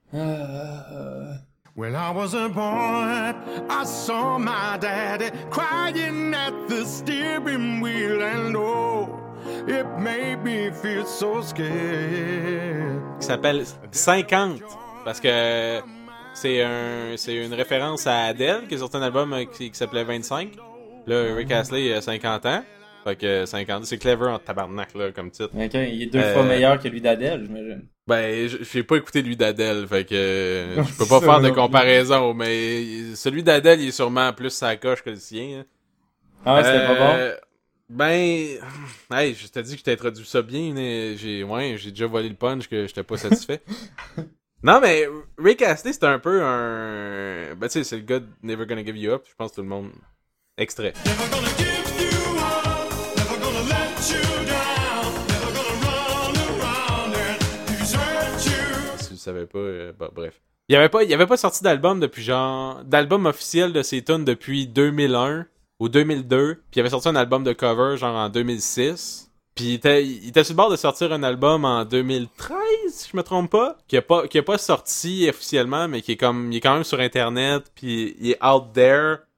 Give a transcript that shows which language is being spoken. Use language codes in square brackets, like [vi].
[en] When I was a boy, I saw my daddy crying at the steering wheel. And oh, it made me feel so scared. [fr] Qui s'appelle 50. Parce que... C'est une référence à Adele qui a sorti un album qui s'appelait 25. Là, Rick Astley a 50 ans. Fait que 50, c'est clever en tabarnak là, comme titre. Ok, il est deux fois meilleur que lui d'Adele, j'imagine. Ben, j'ai pas écouté lui d'Adele, fait que je peux pas faire de comparaison, mais celui d'Adele, il est sûrement plus sa coche que le sien. Hein. Ah ouais, c'était pas bon? Ben, hey, je t'ai dit que je t'ai introduit ça bien, mais j'ai déjà volé le punch que j'étais pas satisfait. Non, mais Rick Astley, c'est un peu un... Ben, tu sais, c'est le gars de Never Gonna Give You Up. Je pense que tout le monde... Extrait. [en] Never gonna give you up, never gonna let you down, never gonna run around and desert you. [fr] Si vous savez pas, bah, bref. Il avait pas sorti d'album depuis genre... D'album officiel de ses tunes depuis 2001 ou 2002. Puis il avait sorti un album de cover genre en 2006. Puis il était sur le bord de sortir un album en 2013, si je me trompe pas, qui a pas sorti officiellement, mais qui est comme, il est quand même sur internet, puis il est [en] out there.